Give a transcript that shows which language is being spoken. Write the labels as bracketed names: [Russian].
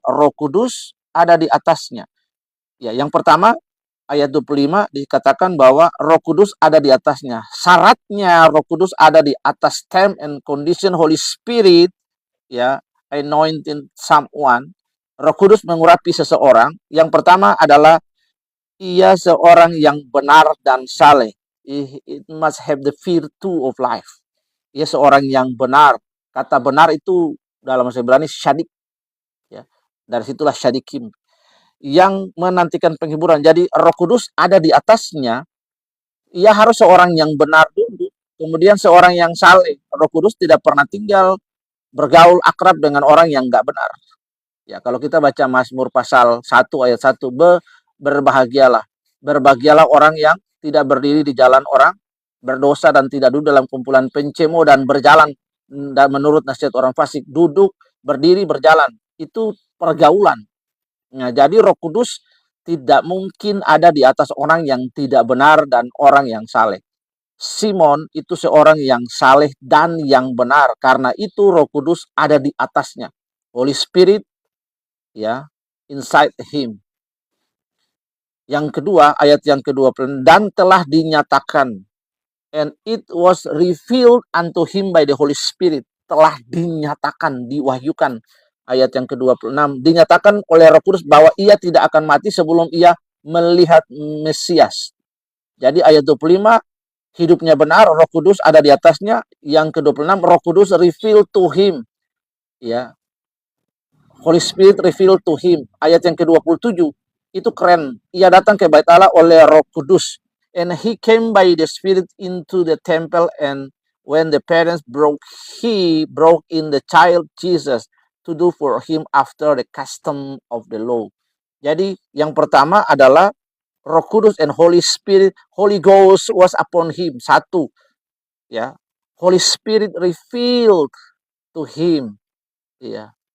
[Indonesian] Roh Kudus ada di atasnya. Ya, yang pertama ayat 25 dikatakan bahwa Roh Kudus ada di atasnya. Syaratnya Roh Kudus ada di atas, [English] time and condition Holy Spirit, ya, anointing someone. [Indonesian] Roh Kudus mengurapi seseorang. Yang pertama adalah ia seorang yang benar dan saleh. [English] It must have the virtue of life. [Indonesian] Ia seorang yang benar. Kata benar itu dalam bahasa Ibrani syadik. Ya. Dari situlah syadikim. Yang menantikan penghiburan. Jadi Roh Kudus ada di atasnya. Ia harus seorang yang benar dulu. Kemudian seorang yang saleh. Roh Kudus tidak pernah tinggal bergaul akrab dengan orang yang nggak benar. Ya, kalau kita baca Mazmur pasal 1 ayat 1, berbahagialah. Berbahagialah orang yang tidak berdiri di jalan orang berdosa dan tidak duduk dalam kumpulan pencemo dan berjalan dan menurut nasihat orang fasik, duduk, berdiri, berjalan. Itu pergaulan. Nah, jadi Roh Kudus tidak mungkin ada di atas orang yang tidak benar dan orang yang saleh. Simon itu seorang yang saleh dan yang benar. Karena itu Roh Kudus ada di atasnya. [English] Holy Spirit, ya, inside him. [Indonesian] Yang kedua, ayat yang kedua, dan telah dinyatakan, [English] and it was revealed unto him by the Holy Spirit. [Indonesian] Telah dinyatakan, diwahyukan. Ayat yang ke-26, dinyatakan oleh Roh Kudus bahwa ia tidak akan mati sebelum ia melihat Mesias. Jadi ayat 25, hidupnya benar, Roh Kudus ada di atasnya. Yang ke-26, Roh Kudus [English] revealed to him. Ya, Holy Spirit revealed to him. [Indonesian] Ayat yang ke-27, itu keren. Ia datang ke Bait Allah oleh Roh Kudus. [English] And he came by the Spirit into the temple, and when the parents he brought in the child Jesus to do for him after the custom of the law. [Indonesian] Jadi yang pertama adalah Roh Kudus [English] and Holy Spirit. Holy Ghost was upon him. [Indonesian] Satu, ya. [English] Holy Spirit revealed to him, ya.